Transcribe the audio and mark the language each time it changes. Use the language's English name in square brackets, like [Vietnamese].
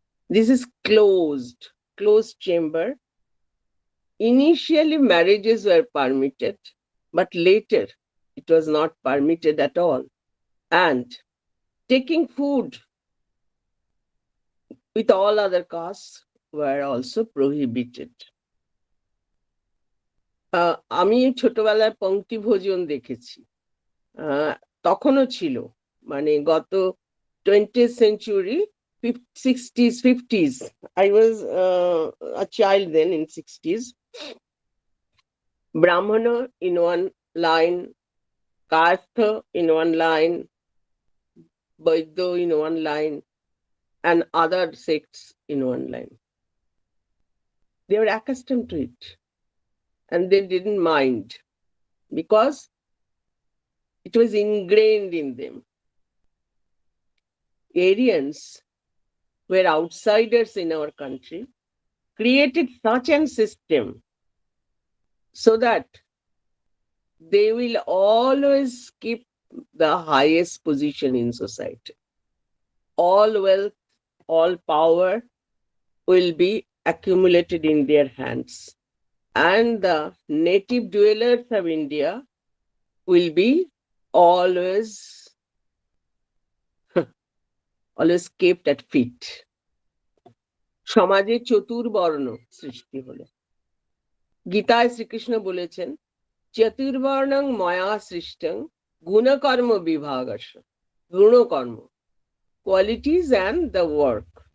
[English] This is closed chamber. Initially, marriages were permitted, but later it was not permitted at all. And taking food with all other castes were also prohibited. [Bangla] আমি ছোটবেলায় পঙ্ক্তি ভোজন দেখেছি, তখনও ছিল, মানে গত [English] 20th century 60s 50s. I was a child then in 60s. Brahmana in one line, Kastha in one line, Vaidya in one line, and other sects in one line. They were accustomed to it and they didn't mind because it was ingrained in them. Aryans were outsiders in our country, created such a system so that they will always keep the highest position in society. All wealth, all power will be accumulated in their hands. And the native dwellers of India will be always kept at feet. [Bangla] সমাজে চতুর্বর্ণ সৃষ্টি হলো। গীতায় শ্রীকৃষ্ণ বলেছেন, [Sanskrit] চতুর্বর্ণং ময়া সৃষ্টং গুণকর্ম বিভাগস্য। [English] গুণকর্ম, qualities and the work.